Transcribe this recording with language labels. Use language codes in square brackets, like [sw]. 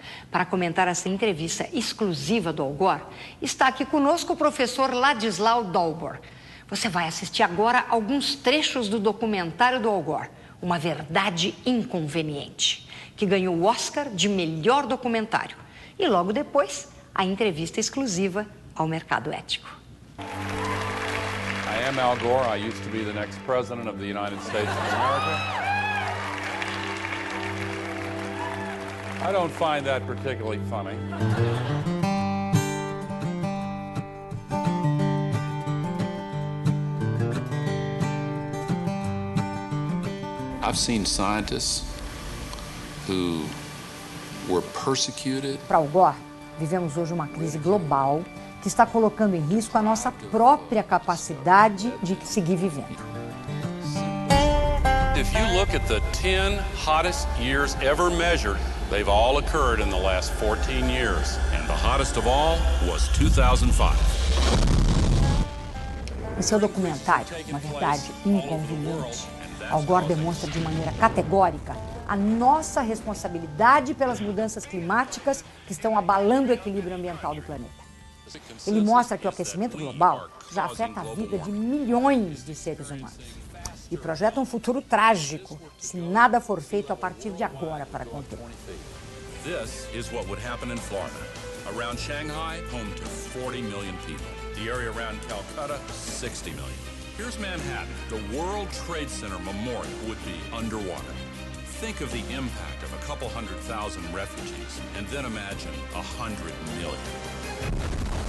[pt] Para comentar essa entrevista exclusiva do Al Gore, está aqui conosco o professor Ladislau Dalbor. Você vai assistir agora alguns trechos do documentário do Al Gore, Uma Verdade Inconveniente, que ganhou o Oscar de melhor documentário. E logo depois, a entrevista exclusiva ao mercado ético. [en] I am Al Gore. I used to be the next president of the United States of America. I don't find that particularly funny. I've seen scientists who were persecuted. [pt] Para Al Gore, vivemos hoje uma crise global que está colocando em risco a nossa própria capacidade de seguir vivendo. [en] If you look at the 10 hottest years ever measured, they've all occurred in the last 14 years. And the hottest of all was 2005. [pt] Em seu documentário, Uma Verdade Inconveniente, Al Gore demonstra de maneira categórica a nossa responsabilidade pelas mudanças climáticas que estão abalando o equilíbrio ambiental do planeta. Ele mostra que o aquecimento global já afeta a vida de milhões de seres humanos e projeta um futuro trágico se nada for feito a partir de agora para conter. [en] This is what would happen in Florida. Around Shanghai, home to 40 million people. The area around Calcutta, 60 million. Here's Manhattan. The World Trade Center Memorial would be underwater. Think of the impact of a couple 100,000 refugees, and then imagine 100 million.